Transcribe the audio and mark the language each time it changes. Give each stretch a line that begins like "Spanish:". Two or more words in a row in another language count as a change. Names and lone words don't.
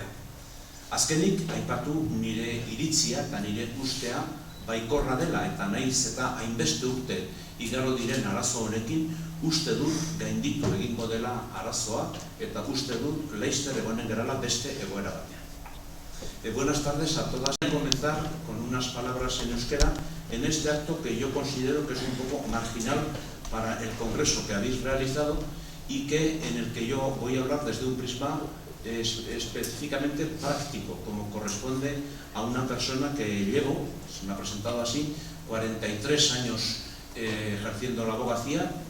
Basque: Azkenik, aipatu nire iritzia eta nire ustea baikorra dela eta nahiz eta hainbeste urte igaro diren arazo honekin, uste dut gainditu egingo dela arazoa eta uste dut laster egonen gerala beste egoera batean.
Spanish: Buenas tardes a todas. Voy a comenzar con unas palabras en euskera en este acto que yo considero que es un poco marginal para el congreso que habéis realizado y en el que yo voy a hablar desde un prisma específicamente práctico, como corresponde a una persona que llevo, se me ha presentado así, 43 años ejerciendo la abogacía,